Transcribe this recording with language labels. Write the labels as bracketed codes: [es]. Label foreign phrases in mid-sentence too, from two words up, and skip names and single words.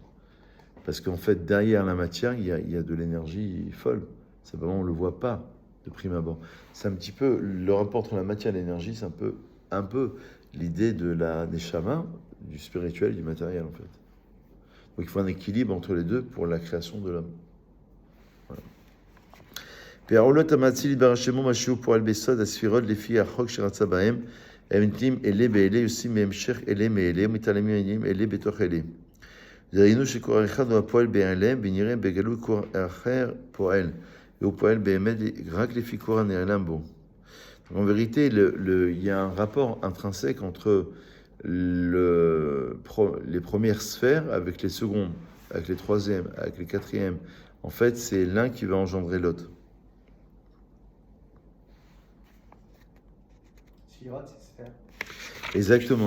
[fr] Parce qu'en fait, derrière la matière, il y a de l'énergie folle. Simplement, on ne le voit pas de prime abord. C'est un petit peu, le rapport entre la matière et l'énergie, c'est un peu l'idée des chamans, du spirituel, du matériel en fait. Donc il faut un équilibre entre les deux pour la création de l'homme. Voilà. [he] והעולות המאציל יתברך שמו משהו פועל ביסוד הספירות לפי החוק שרצה בהם, הם נתלים אלה באלה, יוצאים מהמשך אלה מאלה, ומתעלמים העניינים אלה בתוך אלה. דהיינו שכוח אחד הוא הפועל בהיעלם, ונראה בגלוי כוח אחר פועל, והוא פועל באמת רק לפי כוח הנעלם בו. [fr] En vérité, il y a un rapport intrinsèque entre les premières sphères avec les secondes, avec les troisièmes, avec les quatrièmes. En fait, c'est l'un qui va engendrer l'autre. Exactement.